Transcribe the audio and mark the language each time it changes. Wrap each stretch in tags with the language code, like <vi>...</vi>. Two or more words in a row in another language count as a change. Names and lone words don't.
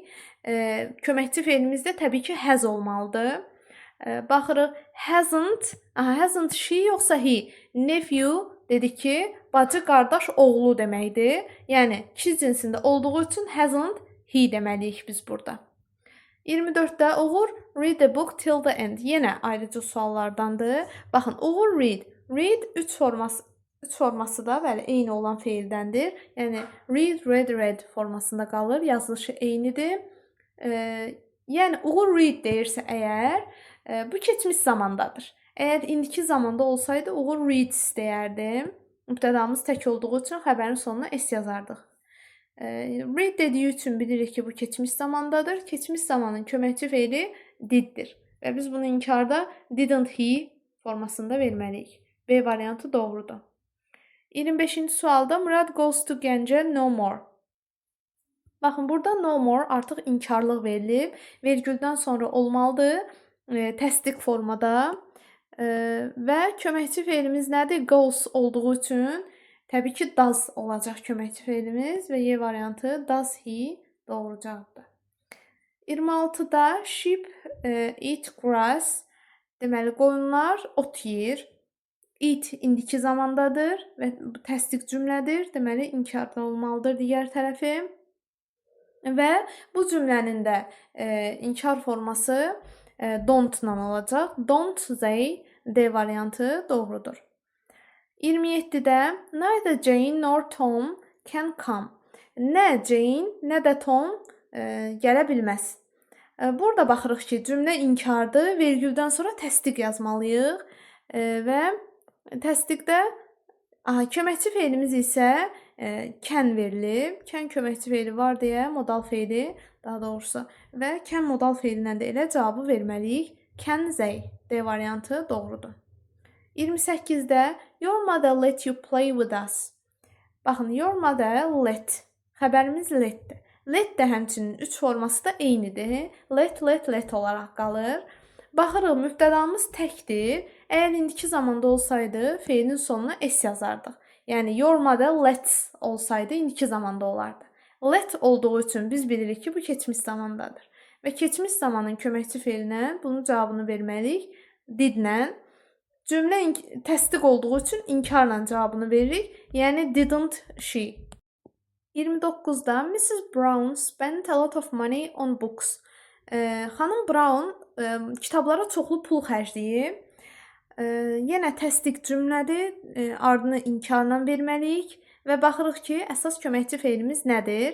<az>Köməkçi feilimiz də təbii ki, has olmalıdır. Baxırıq</az> <en>hasn't she</en> <az>yoxsa he? Nephew dedik ki, bacı, qardaş, oğlu deməkdir. Yəni kişi cinsində olduğu üçün</az> <en>hasn't he</en> <az>deməliyik biz burada.</az> <en>24-də uğur read the book till the end.</en> <az>Yenə ayrıcı suallardandır. Baxın, uğur read. Read 3 forması da bəli eyni olan feildəndir. Yəni</az> <en>read, read</en> <az>formasında qalır. Yazılışı eynidir. Yəni uğur read deyirsə əgər, bu keçmiş zamandadır. Əgər indiki zamanda olsaydı uğur reads deyərdim. Mübtədamız tək olduğu üçün xəbərin sonuna s yazardıq. Read dediyi üçün bilirik ki, bu keçmiş zamandadır. Keçmiş zamanın köməkçi feili diddir. Və biz bunu inkarda</az> <en>didn't he</en> <az>formasında verməliyik. B variantı doğrudur. 25-ci sualda</az> <en>Murad goes to Gəncə no more.</en> <az>Baxın, burada</az> <en>no more</en> <az>artıq inkarlıq verilib. Vergüldən sonra olmalıdır. Təsdiq formada. Və köməkçi feilimiz nədir? Goes olduğu üçün təbii ki, does olacaq köməkçi feilimiz və Y variantı</az> <en>does he</en> <az>doğru cavabdır.</az> <en>26-da sheep eat grass.</en> <az>Deməli, qoyunlar ot yeyir. Eat indiki zamandadır və təsdiq cümlədir. Deməli, inkarda olmalıdır digər tərəfi. Və bu cümlənin də inkar forması don't-la olacaq.</az> <en>Don't they,</en> <az>D variantı doğrudur.</az> <en>27-də neither Jane nor Tom can come.</en> <az>Nə Jane, nə də Tom gələ bilməz. Burada baxırıq ki, cümlə inkardır. Vergüldən sonra təsdiq yazmalıyıq. Və təsdiqdə köməkçi feilimiz isə can verilib. Can köməkçi feili var deyə modal feili, daha doğrusu, və can modal feilindən də elə cavabı verməliyik.</az> <en>Can they,</en> <az>D variantı doğrudur.</az> <en>28-də your mother let you play with us. Baxın, your mother let.</en> <az>Xəbərimiz letdir. Let də həmçinin 3 forması da eynidir. Let olaraq qalır. Baxırıq, mübtədamız təkdir. Əgər indiki zamanda olsaydı, feilin sonuna s yazardıq. Yəni,</az> <en>your mother lets</en> <az>olsaydı, indiki zamanda olardı. Let olduğu üçün biz bilirik ki, bu keçmiş zamandadır. Və keçmiş zamanın köməkçi feilinə bunun cavabını verməliyik. Didlə. Cümlə təsdiq olduğu üçün inkarla cavabını veririk. Yəni,</az> <en>didn't she. 29-da Mrs. Brown spent a lot of money on books.</en> <az>Xanım Brown kitablara çoxlu pul xərcləyib. Yenə təsdiq cümlədir. Ardını inkarla verməliyik. Və baxırıq ki, əsas köməkçi feilimiz nədir?</az>